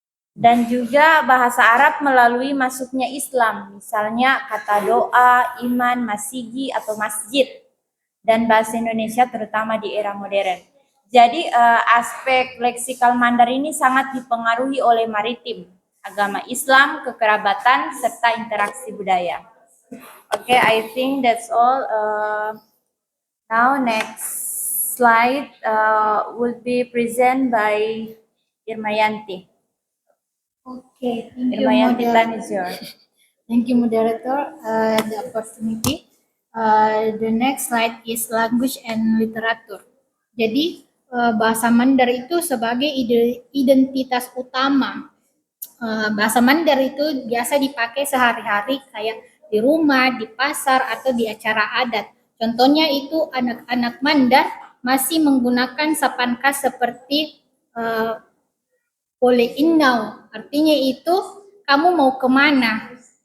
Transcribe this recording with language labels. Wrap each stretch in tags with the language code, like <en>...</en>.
<id>Dan juga bahasa Arab melalui masuknya Islam, misalnya kata doa, iman, masigi atau masjid. Dan bahasa Indonesia terutama di era modern. Jadi aspek leksikal Mandar ini sangat dipengaruhi oleh maritim, agama Islam, kekerabatan, serta interaksi budaya.</id> <en>Okay, I think that's all. Now next slide will be presented by Irmayanti. Okay, thank you, Irmayanti, time is yours. Thank you, moderator, the opportunity. The next slide is language and literature.</en> <id>Jadi bahasa Mandar itu sebagai identitas utama. Bahasa Mandar itu biasa dipakai sehari-hari kayak di rumah, di pasar, atau di acara adat. Contohnya itu anak-anak Mandar masih menggunakan sapaan khas seperti boleh inau, artinya itu kamu mau kemana.</id>